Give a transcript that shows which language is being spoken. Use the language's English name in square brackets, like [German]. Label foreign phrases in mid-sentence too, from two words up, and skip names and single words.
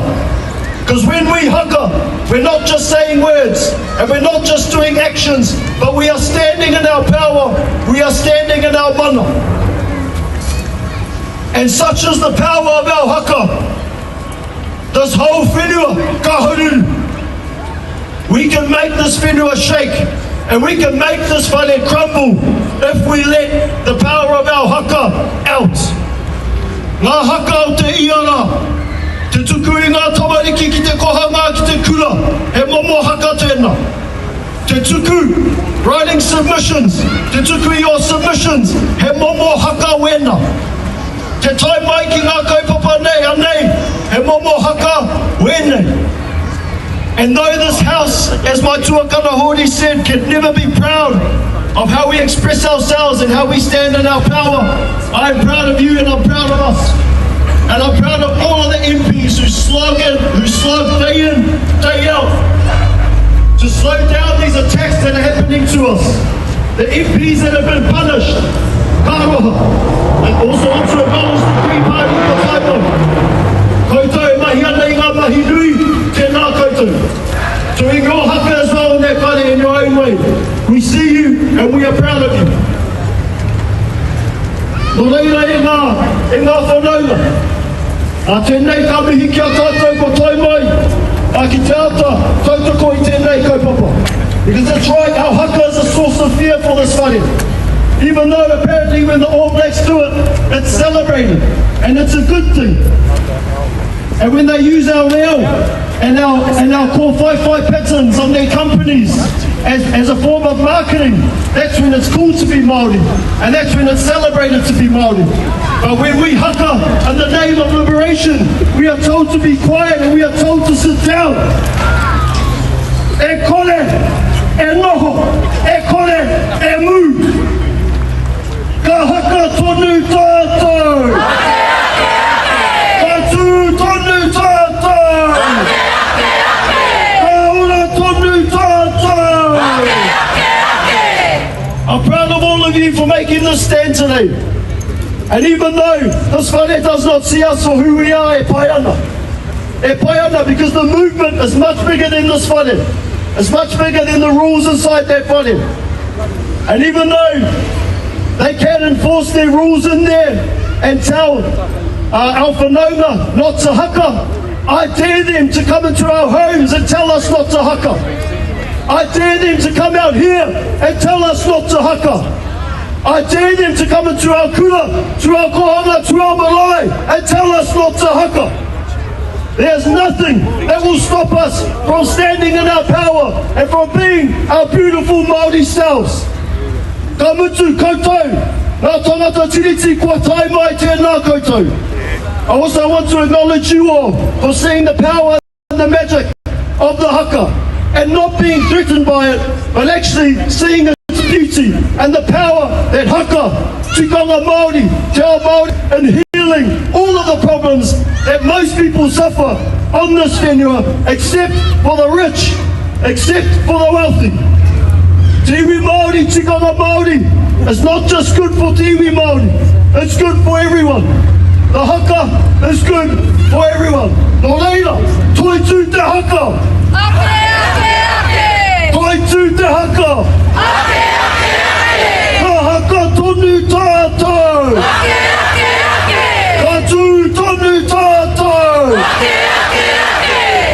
[English] Because when we haka, we're not just saying words and we're not just doing actions, but we are standing in our power, we are standing in our mana. And such is the power of our haka. This whole whenua, [Māori] ka hururu. [English] We can make this whenua shake and we can make this whare crumble if we let the power of our haka out. [Māori] Ngā haka o te iara, te tuku I ngā tamariki ki te kohanga ki te kura, he momo haka tēnā. Te tuku, [English] writing submissions, [Māori] te tuku I [English] your submissions, [Māori] he momo haka wena. Te tai mai ki ngā kaupapa nei, anei, he momo haka wene. [English] And though this house, as my tuakana Hori said, can never be proud of how we express ourselves and how we stand in our power, I am proud of you and I'm proud of us. And I'm proud of all of the MPs who slog day in, day out, to slow down these attacks that are happening to us. The MPs that have been punished, karoha, and also to acknowledge the Te Pāti Māori MPs. [Māori] Koutou mahi ana I ngā mahi nui, tēnā koutou. [English] So in your haka as well in that whare in your own way. We see you and we are proud of you. [Māori] Nō reira e ngā whanaunga. A tēnei ka mihi ki a tātou ko tai mai. A ki te ata, tautoko I tēnei kaupapa. [English] Because that's right, our haka is a source of fear for this whare. Even though apparently when the All Blacks do it, it's celebrated. And it's a good thing. And when they use our reo and our core whai patterns on their companies as a form of marketing, that's when it's cool to be Māori. And that's when it's celebrated to be Māori. But when we haka in the name of liberation, we are told to be quiet and we are told to sit down. [Māori] E kore, e noho, e kore, e mū. Ka haka tonu tātou. Ka tū tonu tātou. Ka ora tonu tātou. [English] I'm proud of all of you for making this stand today. And even though this whare does not see us for who we are, [Māori] e pai ana. E pai ana [English] because the movement is much bigger than this whare. It's much bigger than the rules inside that whare. And even though they can enforce their rules in there and tell our whanaunga not to haka, I dare them to come into our homes and tell us not to haka. I dare them to come out here and tell us not to haka. I dare them to come into our kura, to our kohanga, to our marae and tell us not to haka. There's nothing that will stop us from standing in our power and from being our beautiful Māori selves. [Māori] Ka mutu koutou, ngā tangata tiriti kua tai mai tēnā koutou. [English] I also want to acknowledge you all for seeing the power and the magic of the haka and not being threatened by it, but actually seeing its beauty and the power that haka, [Māori] tikanga Māori, te ao Māori, [English] and healing all of the problems that most people suffer on this whenua, except for the rich, except for the wealthy. [Māori] Te iwi Māori, tikanga Māori, [English] is not just good for [Māori] te iwi Māori, [English] it's good for everyone. The haka is good for everyone. [Māori] Nō reira, toi tū te haka. Ake, ake, ake. Toi tū te haka. Ake, ake, ake. Ka haka tonu tātou. Ake, ake, ake. Ka tū tonu tātou. Ake, ake, ake.